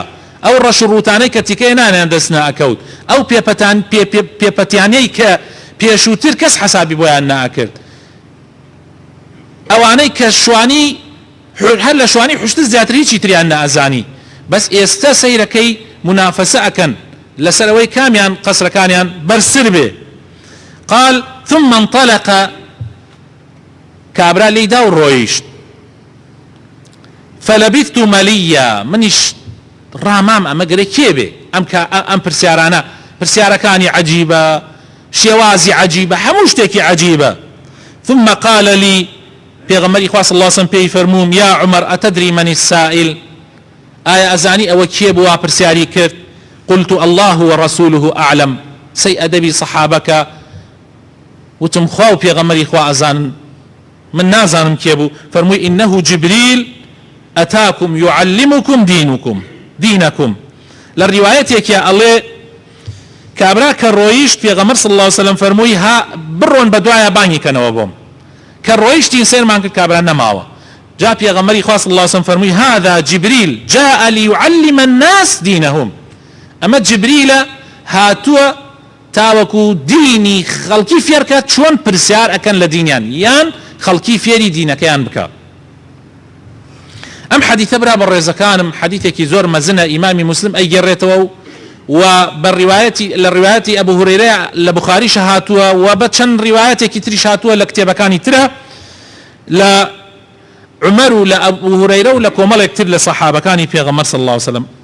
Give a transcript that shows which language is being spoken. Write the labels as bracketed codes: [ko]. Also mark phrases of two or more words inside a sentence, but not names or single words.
[ckb] ئەو ڕەش و ڕووتانەی کە تیکەی نانیان دەست ناکەوت، ئەو پێپەتیانەی کە پێشووتر کەس حەسابی بۆیان ناکرد، ئەوانەی کە شوانی هەر لە شوانی حوشتر زیاتر هیچی تریان نەئەزانی، بەس ئێستا سەیرەکەی منافەسە ئەکەن لەسەرەوەی کامیان قەسرەکانیان بەرزتر بێ. [ar] قال ثم انطلق، [ckb] کابرا لێیدا و ڕۆیشت. [ar] فلبثت مەليا، [ckb] منیش ڕامام ئەمە گەرە کێ بێ، ئەم پرسیارانە پرسیارەکانی عەجیبە، شێوازی عەجیبە، هەموو شتێکی عەجیبە. [ar] ثم قال لي، [ckb] پێغەمبەری خوا [ar] صلی الله علیه وسلم [ckb] پێی فەرمووم، [ar] یا عمر ئەتەدری من السائل، [ckb] ئایا ئەزانی ئەوە کێ بووە پرسیاری کرد؟ [ar] قلت الله ورسوله أعلم، [ckb] سەی ئەدەبی سەحابەکە وتم خوا و پێغەمبەری خوا ئەزانن، من نازانم کێ بوو. [ar] فەرمووی إنه جبريل أتاكم يعلمكم دينكم. [ckb] لە ڕیوایەتێکە ئەڵێ کابرا کە ڕۆیشت پێغەمبەر [ar] صلی الله عليه وسلم [ckb] فەرمووی ها بڕۆن بە دوایە بانگی کەنەوە بۆم. کە ڕۆیشتین سێرمان کرد کابرا نەماوە. جا پێغەمبەری خوا [ar] صلی الله عليه وسلم فەرمووی هذا جبريل جاء ليعلم الناس دينهم، [ckb] ئەمە جبریلە هاتووە تاوەکو دینی خەڵکی فێرکە چۆن پرسیار ئەکەن لە دینیان، یان خەڵکی فێری دینەکەیان بکە. ئەم حەدیثە برا بە ڕێزەکانم حەدیثێکی زۆر مەزنە، ئیمامی مسلم ئەیگەڕێتەوە و بە لە ڕیوایەتی ئەبو هورەیرە لە بوخاریش هاتووە و بە چەند ڕیوایەتێکی تریش هاتووە لە کتێبەکانی ترە، لە عمەر و لە ئەبو هورەیرە و لە کۆمەڵێک تر لە سەحابەکانی پێغەمبەر [ar] صلی الله عليه وسلم.